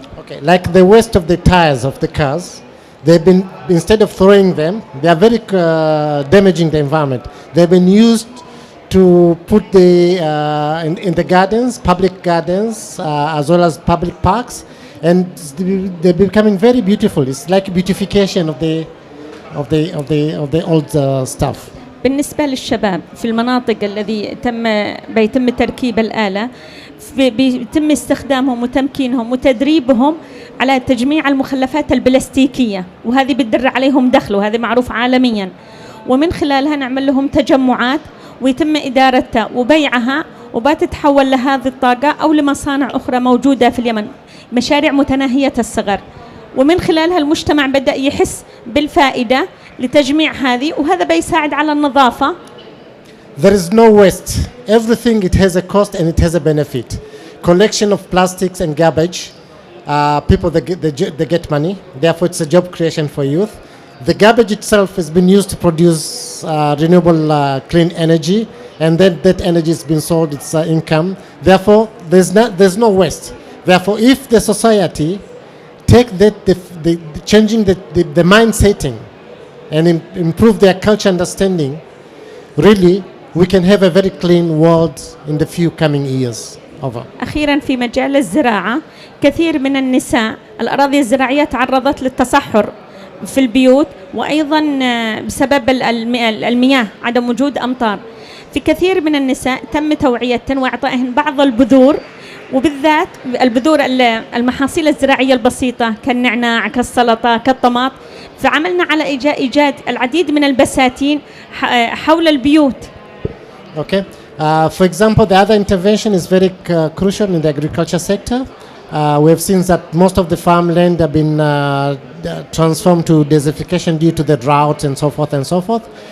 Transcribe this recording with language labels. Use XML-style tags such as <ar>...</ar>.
<en>Okay, like the waste of the tires of the cars, they've been, instead of throwing them, they are very damaging the environment. They've been used to put in the gardens, public gardens, as well as public parks, and they're becoming very beautiful. It's like beautification of the old stuff.</en> <ar>بالنسبة للشباب في المناطق الذي بيتم تركيب الآلة، بيتم استخدامهم وتمكينهم وتدريبهم على تجميع المخلفات البلاستيكية، وهذه بتدر عليهم دخل، وهذا معروف عالميا. ومن خلالها نعمل لهم تجمعات ويتم إدارتها وبيعها، وبتتحول لهذه الطاقة أو لمصانع أخرى موجودة في اليمن، مشاريع متناهية الصغر، ومن خلالها المجتمع بدأ يحس بالفائدة لتجميع هذه، وهذا بيساعد على النظافة.</ar> <en>There is no waste. Everything it has a cost and it has a benefit. Collection of plastics and garbage, people they get money. Therefore, it's a job creation for youth. The garbage itself has been used to produce renewable clean energy, and then that energy has been sold. It's income. Therefore, there's no waste. Therefore, if the society take that changing the mind setting and improve their culture understanding, really we can have a very clean world in the few coming years. Over.</en> <ar>أخيرا في مجال الزراعة، كثير من النساء الأراضي الزراعية تعرضت للتصحر في البيوت، وأيضا بسبب المياه، عدم وجود أمطار. في كثير من النساء تم توعيتهن وإعطائهن بعض البذور، وبالذات البذور المحاصيل الزراعية البسيطة كالنعناع، كالسلطة، كالطماط. فعملنا على إيجاد العديد من البساتين حول البيوت.</ar> <en>Okay. For example, the other intervention is very crucial in the agriculture sector. We have seen that most of the farmland have been transformed to desertification due to the drought and so forth and so forth.</en>